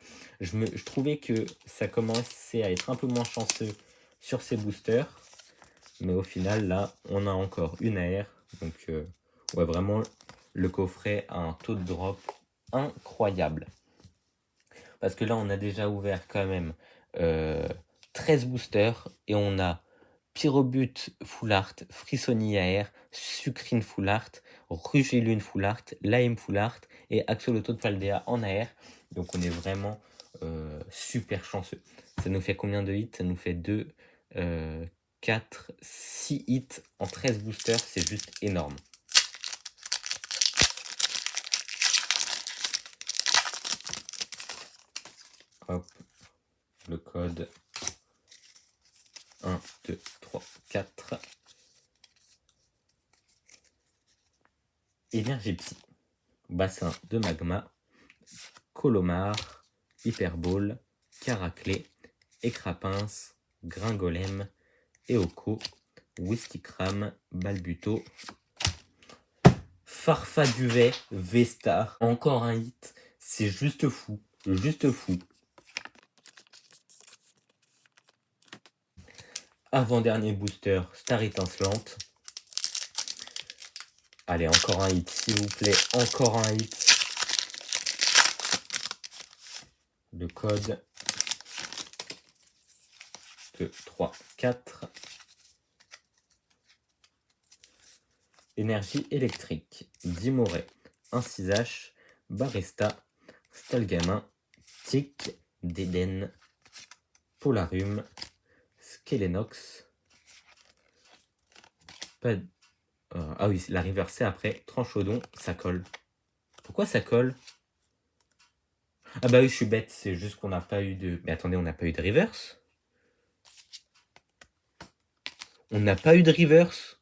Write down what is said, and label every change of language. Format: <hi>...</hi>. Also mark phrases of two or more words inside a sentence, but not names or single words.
<fr>Je trouvais que ça commençait à être un peu moins chanceux sur ces boosters. Mais au final, là, on a encore une AR. Donc, ouais, vraiment, le coffret a un taux de drop incroyable. Parce que là, on a déjà ouvert quand même 13 boosters. Et on a Pyrobut</fr> <en>Full Art,</en> <fr>Frissoni AR, Sucrine</fr> <en>Full Art,</en> <fr>Rugilune</fr> <en>Full Art,</en> <fr>Lime</fr> <en>Full Art</en> <fr>et Axoloto de Paldea en AR. Donc on est vraiment super chanceux. Ça nous fait combien de hits? Ça nous fait 2, 4, 6 hits en 13 boosters. C'est juste énorme. Hop, le code 1, 2, 3, 4. Énergie Psy, Bassin de Magma, Colomar, Hyperball, Caraclé, Écrapince, Gringolem, Eoko, Whiskycram, Balbuto, Farfaduvet, V-Star, encore un hit. C'est juste fou. Juste fou. Avant-dernier booster, Star étincelante. Allez, encore un hit, s'il vous plaît. Encore un hit. Le code 2, 3, 4. Énergie électrique. Dimoré. 1-6H. Barista. Stalgamin. Tic. Déden. Polarum. Skelenox. Ah oui, la reverse après. Tranchodon. Ça colle. Pourquoi ça colle? Ah bah oui, je suis bête. C'est juste qu'on n'a pas eu de... Mais attendez, on n'a pas eu de reverse? On n'a pas eu de reverse.</fr>